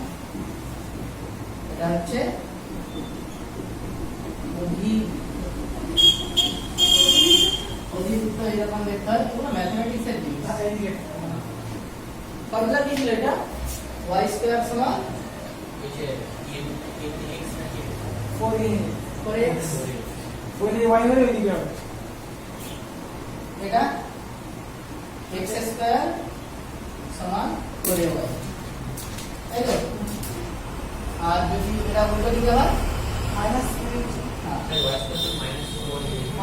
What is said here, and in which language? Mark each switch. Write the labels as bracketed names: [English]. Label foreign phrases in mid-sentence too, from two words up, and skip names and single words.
[Bangla] এটা হচ্ছে অধিবৃত্ত, এরকম দেখতে হয়। পুরো ম্যাথমেটিক্স এর জিনিস। ফর্মুলা কি ছিল এটা? স্কয়ার সমান নিচে x নাকি 4a 4x 4a y হলে ওইদিকে হবে এটা x স্কয়ার সমান 4ay তাই তো আর যদি এটা উল্টো দিকে হয় মাইনাস হ্যাঁ, y স্কয়ার মাইনাস 4